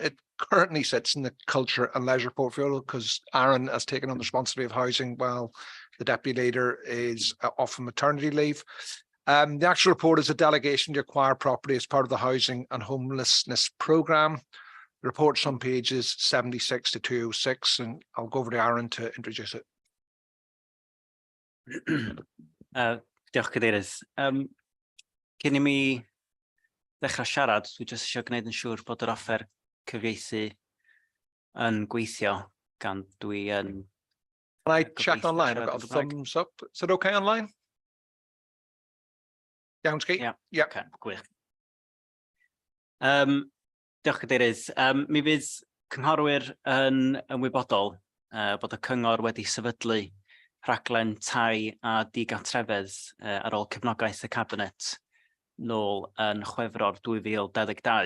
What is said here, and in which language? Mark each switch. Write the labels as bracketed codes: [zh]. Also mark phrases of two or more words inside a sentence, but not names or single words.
[en] It currently sits in the culture and leisure portfolio because Aaron has taken on the responsibility of housing while the deputy leader is off on maternity leave. The actual report is a delegation to acquire property as part of the housing and homelessness programme. The report's on pages 76 to 206, and I'll go over to Aaron to introduce it. [cy] Diolch Cadeirydd. Cyn I mi ddechrau siarad, dwi jyst eisiau gwneud yn siŵr bod yr offer cyfieithu yn gweithio, gan dwi yn... [en] Can I check online? I've got a thumbs up. Is it okay online? [cy] Iawn, Sgi? Yeah. Okay, gwych. Diolch Cadeirydd. Mi fydd cynghorwyr yn ymwybodol bod y cyngor wedi sefydlu rhaglen tai a digartrefedd ar ôl cefnogaeth y cabinet nôl yn Chwefror 2022.